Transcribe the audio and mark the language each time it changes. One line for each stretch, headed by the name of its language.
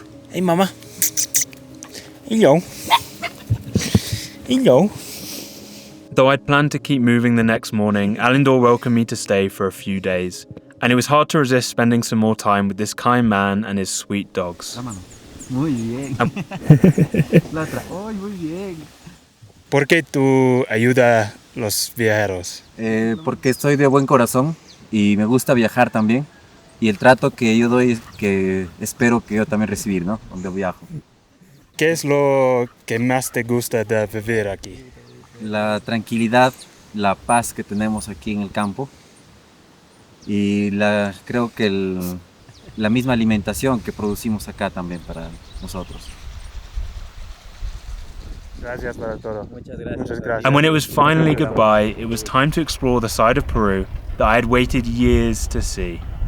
English: Hey mama. Hello. Hello. Though I'd planned to keep moving the next morning, Alindor welcomed me to stay for a few days, and it was hard to resist spending some more time with this kind man and his sweet dogs.
Spanish: Muy bien. La otra. Oh, muy bien. ¿Por qué tú ayudas a los viajeros? Porque soy de buen corazón y me gusta viajar también. Y el trato que yo doy es que espero que yo también recibir, ¿no? Cuando viajo. ¿Qué es lo que más te gusta de vivir aquí? La tranquilidad, la paz que tenemos aquí en el campo. Y creo que la misma alimentación que producimos acá también para nosotros. Gracias para todo. Muchas gracias.
English: And when it was finally goodbye, it was time to explore the side of Peru that I had waited years to see.